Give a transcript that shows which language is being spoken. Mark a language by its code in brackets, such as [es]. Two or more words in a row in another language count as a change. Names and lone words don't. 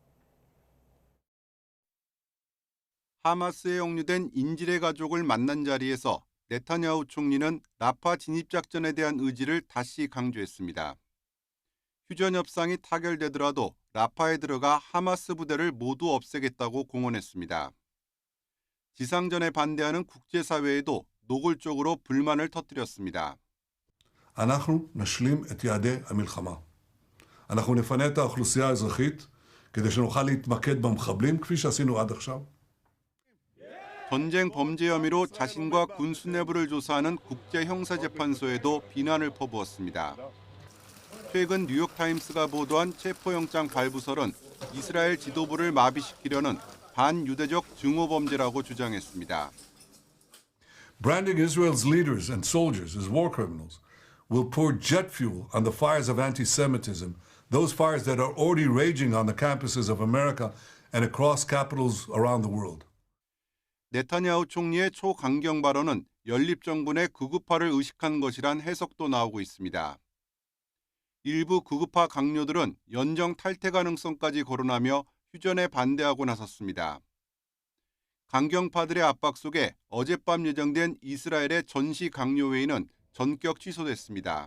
[ko] 하마스에 역류된 인질의 가족을 만난 자리에서 네타냐후 총리는 라파 진입작전에 대한 의지를 다시 강조했습니다. 휴전 협상이 타결되더라도 라파에 들어가 하마스 부대를 모두 없애겠다고 공언했습니다. 지상전에 반대하는 국제사회에도 노골적으로 불만을 터뜨렸습니다. [he] אנחנו נשלים את יעדי המלחמה. אנחנו נפנה את האוכלוסייה האזרחית כדי שנוכל להתמקד במחבלים כפי שעשינו עד עכשיו. [ko] 전쟁 범죄 혐의로 자신과 군 수뇌부를 조사하는 국제형사재판소에도 비난을 퍼부었습니다. 최근 뉴욕타임스가 보도한 체포영장 발부설은 이스라엘 지도부를 마비시키려는 반유대적 증오범죄라고 주장했습니다. [en] Branding Israel's leaders and soldiers as war criminals will pour jet fuel on the fires of anti-Semitism, those fires that are already raging on the campuses of America and across capitals around the world. [ko] 네타냐후 총리의 초강경 발언은 연립정군의 극우파를 의식한 것이란 해석도 나오고 있습니다. 일부 극우파 강요들은 연정 탈퇴 가능성까지 거론하며 휴전에 반대하고 나섰습니다. 강경파들의 압박 속에 어젯밤 예정된 이스라엘의 전시 강요회의는 전격 취소됐습니다.